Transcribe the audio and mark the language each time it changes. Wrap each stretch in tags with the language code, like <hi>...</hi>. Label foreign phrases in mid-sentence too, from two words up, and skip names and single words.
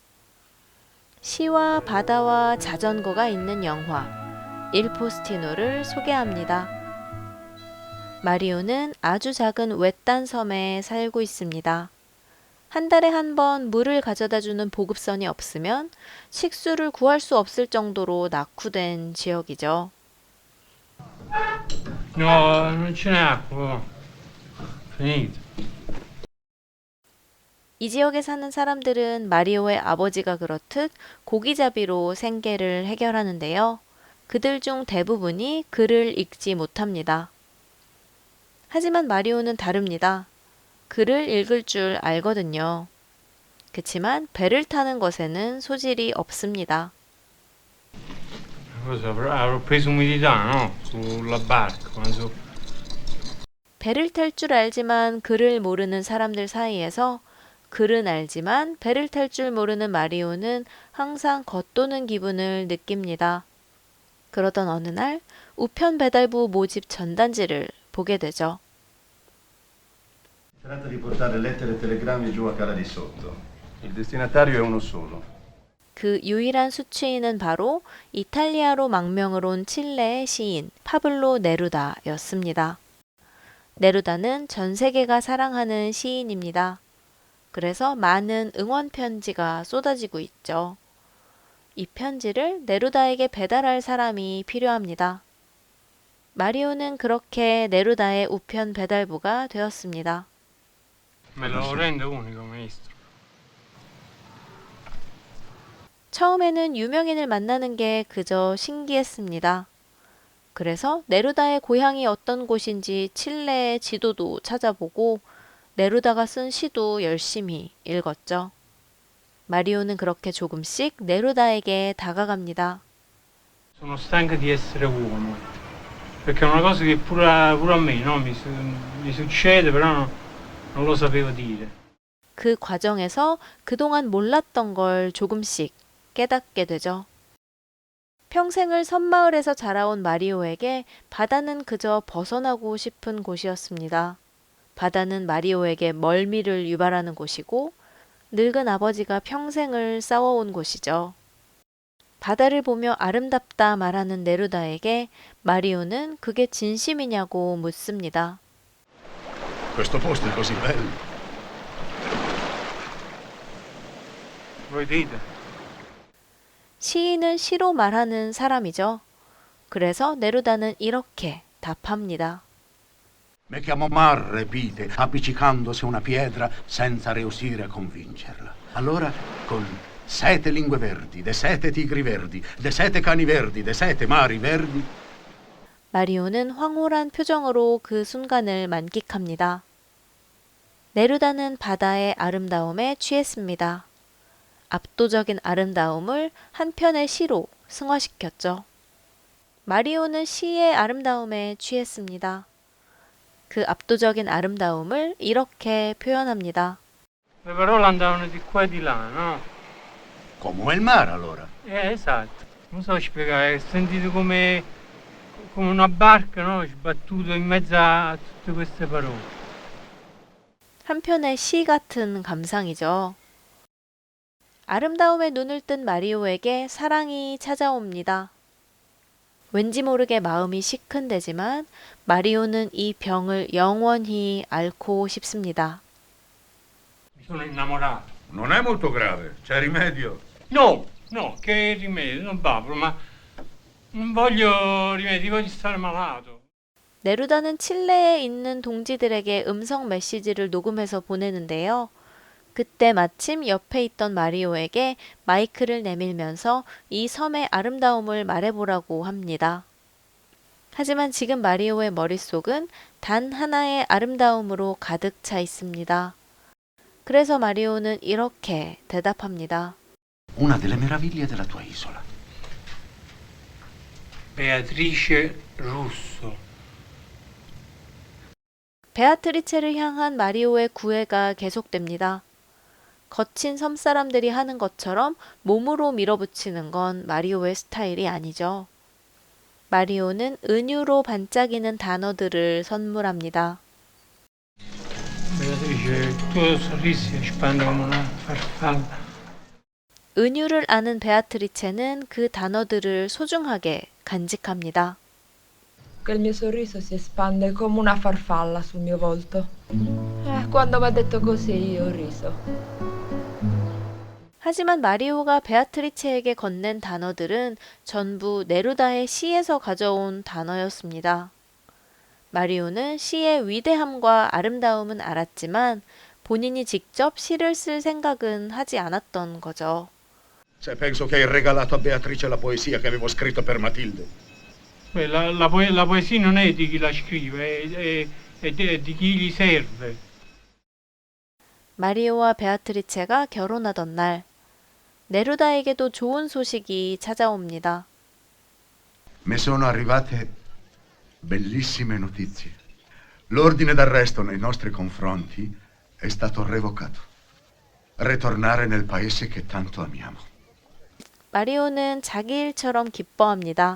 <ko>시와 바다와 자전거가 있는 영화 일 포스티노를 소개합니다. 마리오는 아주 작은 외딴 섬에 살고 있습니다. 한 달에 한 번 물을 가져다주는 보급선이 없으면 식수를 구할 수 없을 정도로 낙후된 지역이죠.</ko> <it>No, non ce n'è acqua. Finito.</it> <ko>이 지역에 사는 사람들은 마리오의 아버지가 그렇듯 고기잡이로 생계를 해결하는데요. 그들 중 대부분이 글을 읽지 못합니다. 하지만 마리오는 다릅니다. 글을 읽을 줄 알거든요. 그치만 배를 타는 것에는 소질이 없습니다.</ko> <it>Cosa avrò preso umidità, no? Sulla barca, quando...</it> <ko>배를 탈 줄 알지만 글을 모르는 사람들 사이에서 글은 알지만 배를 탈 줄 모르는 마리오는 항상 겉도는 기분을 느낍니다. 그러던 어느 날 우편 배달부 모집 전단지를 보게 되죠.</ko> <it>Tratta di portare lettere e telegrammi giù a Cala di Sotto. Il destinatario è uno solo.</it> <ko>그 유일한 수취인은 바로 이탈리아로 망명을 온 칠레의 시인 파블로 네루다였습니다. 네루다는 전 세계가 사랑하는 시인입니다. 그래서 많은 응원 편지가 쏟아지고 있죠. 이 편지를 네루다에게 배달할 사람이 필요합니다. 마리오는 그렇게 네루다의 우편 배달부가 되었습니다.</ko> <it>Me lo rende unico, maestro.</it> <ko>처음에는 유명인을 만나는 게 그저 신기했습니다. 그래서 네루다의 고향이 어떤 곳인지 칠레의 지도도 찾아보고 네루다가 쓴 시도 열심히 읽었죠. 마리오는 그렇게 조금씩 네루다에게 다가갑니다.</ko> <it>Sono stanco di essere uomo. Perché è una cosa che pure a me, no? Mi succede, però non lo sapevo dire.</it> <ko>그 과정에서 그동안 몰랐던 걸 조금씩 깨닫게 되죠. 평생을 섬마을에서 자라온 마리오에게 바다는 그저 벗어나고 싶은 곳이었습니다. 바다는 마리오에게 멀미를 유발하는 곳이고 늙은 아버지가 평생을 싸워온 곳이죠. 바다를 보며 아름답다 말하는 네루다에게 마리오는 그게 진심이냐고 묻습니다.</ko> <it>Questo posto è così bello. Voi dite?</it> <ko>시인은 시로 말하는 사람이죠. 그래서 네루다는 이렇게 답합니다.</ko> <it>Me chiamo Mar, ripete, appiccicandosi a una pietra senza riuscire a convincerla. Allora, con 7 lingue verdi, de 7 tigri verdi, de 7 cani verdi, de 7 mari verdi.</it> <ko>마리오는 황홀한 표정으로 그 순간을 만끽합니다. 네루다는 바다의 아름다움에 취했습니다. 압도적인 아름다움을 한 편의 시로 승화시켰죠. 마리오는 시의 아름다움에 취했습니다. 그 압도적인 아름다움을 이렇게 표현합니다.</ko> <it>Le parole andavano di qua e di là, no? Come il mare, allora. Esatto. Non so spiegare, ho sentito come una barca, no? Sbattuto in mezzo a tutte queste parole.</it> <ko>한편의 시 같은 감상이죠. 아름다움에 눈을 뜬 마리오에게 사랑이 찾아옵니다. 왠지 모르게 마음이 시큰대지만 마리오는 이 병을 영원히 앓고 싶습니다.</ko> <it>Mi sono innamorato. Non è molto grave, c'è rimedio. No, che rimedio, non babro, ma non voglio rimedi, voglio stare malato.</it> <ko>네루다는 칠레에 있는 동지들에게 음성 메시지를 녹음해서 보내는데요. 그때 마침 옆에 있던 마리오에게 마이크를 내밀면서 이 섬의 아름다움을 말해보라고 합니다. 하지만 지금 마리오의 머릿속은 단 하나의 아름다움으로 가득 차 있습니다. 그래서 마리오는 이렇게 대답합니다.</ko> <it>Una delle meraviglie della tua isola Beatrice Russo.</it> <ko>베아트리체를 향한 마리오의 구애가 계속됩니다. 거친 섬 사람들이 하는 것처럼 몸으로 밀어붙이는 건 마리오의 스타일이 아니죠. 마리오는 은유로 반짝이는 단어들을 선물합니다.</ko> <it>Beatrice, il tuo sorriso si espande come una farfalla.</it> <ko>은유를 아는 베아트리체는 그 단어들을 소중하게 간직합니다.</ko> <it>Che il mio sorriso si espande come una farfalla sul mio volto. Quando mi ha detto così io ho riso.</it> <ko>하지만 마리오가 베아트리체에게 건넨 단어들은 전부 네루다의 시에서 가져온 단어였습니다. 마리오는 시의 위대함과 아름다움은 알았지만 본인이 직접 시를 쓸 생각은 하지 않았던 거죠.</ko> <it>Se penso che hai regalato a Beatrice la poesia che avevo scritto per Matilde. Beh, la poesia non è di chi la scrive, è di chi gli serve.</it> <ko>마리오와 베아트리체가 결혼하던 날, 네루다에게도 좋은 소식이 찾아옵니다.</ko> <it>Mi sono arrivate bellissime notizie. L'ordine d'arresto nei nostri confronti è stato revocato. Ritornare nel paese che tanto amiamo.</it> <ko>마리오는 자기 일처럼 기뻐합니다.</ko>